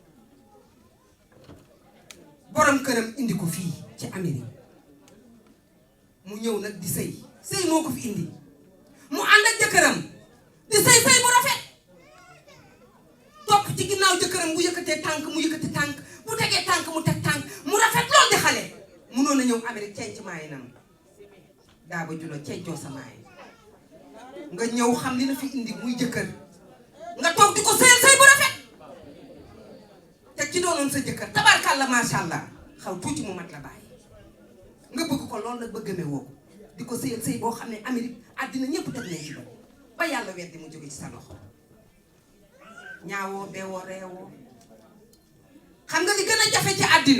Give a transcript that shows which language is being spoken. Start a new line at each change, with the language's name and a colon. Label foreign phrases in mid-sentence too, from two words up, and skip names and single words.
Wolof: borom këram indi ko fii ci Amérique mu ñëw nag di sëy moo ko fi indi mu ànd ak jëkkëram di sëy bu rafet topp ci ginnaaw jëkkëram bu yëkkatee tànk mu yëkkati tànk bu tegee tànk mu teg tànk mu rafet lool di xale munoon a ñëw Amérique cenc maayi nam Darboe Jula cencoo sa maayi nga ñëw xam li na fi indi muy jëkkër nga toog di ko sëy bu rafet te ci doonoon sa jëkkër tabarkàlla
Arabic: ما شاء الله
Wolof: xaw tuuti mu mat la bàyyi nga bëgg ko loolu nag bëgg me woo ko di ko sëy boo xam ne Amérique àddina ñëpp teg nañ ci ba yàlla weddi mu jóge ci sa loxo ñaawoo beewoo reewoo xam nga li gën a jafe ci àddina